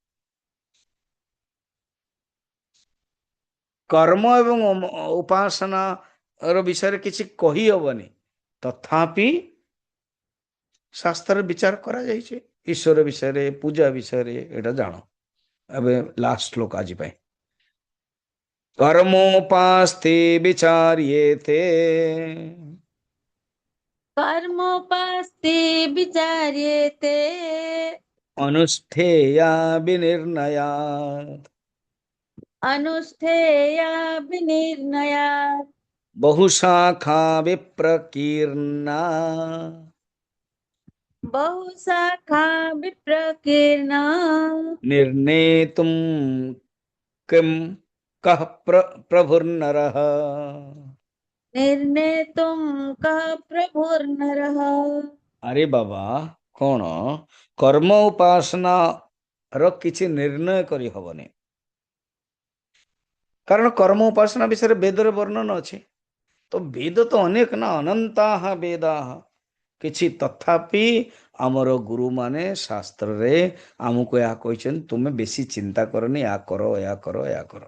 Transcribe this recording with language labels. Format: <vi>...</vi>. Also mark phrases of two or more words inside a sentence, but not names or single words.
<or>କର୍ମ ଏବଂ ଉପାସନାର ବିଷୟରେ କିଛି କହିହବନି, ତଥାପି ଶାସ୍ତ୍ରରେ ବିଚାର କରାଯାଇଛି ଈଶ୍ୱର ବିଷୟରେ, ପୂଜା ବିଷୟରେ। ଏଇଟା ଜାଣ। ଏବେ ଲାଷ୍ଟ ଶ୍ଲୋକ ଆଜି ପାଇଁ।</or> <sa>कर्मोपास्ते विचार्येते कर्मोपास्ते विचार्येते अनुष्ठेया विनिर्णयात् अनुष्ठेया विनिर्णयात् बहुशाखा विप्रकीर्णा बहुशाखा विप्रकीर्णा निर्णेतुं किं कः प्रभुर्नरः। निर्णेतुं कः प्रभुर्नरः।</sa> <hi>अरे बाबा, कौन</hi> <or>कर्म उपासना ର କିଛି ନିର୍ଣ୍ଣୟ କରି ହବନି, କାରଣ କର୍ମ ଉପାସନା ବିଷୟରେ ବେଦରେ ବର୍ଣ୍ଣନ ଅଛି। ତ ବେଦ ତ ଅନେକ ନା,</or> <sa>ଅନନ୍ତାଃ ବେଦାଃ</sa> <or>କିଛି, ତଥାପି ଆମର ଗୁରୁମାନେ ଶାସ୍ତ୍ରରେ ଆମକୁ ଏହା କହିଛନ୍ତି, ତୁମେ ବେଶୀ ଚିନ୍ତା କରନି, ଏହା କର, ଏହା କର, ଏହା କର।</or>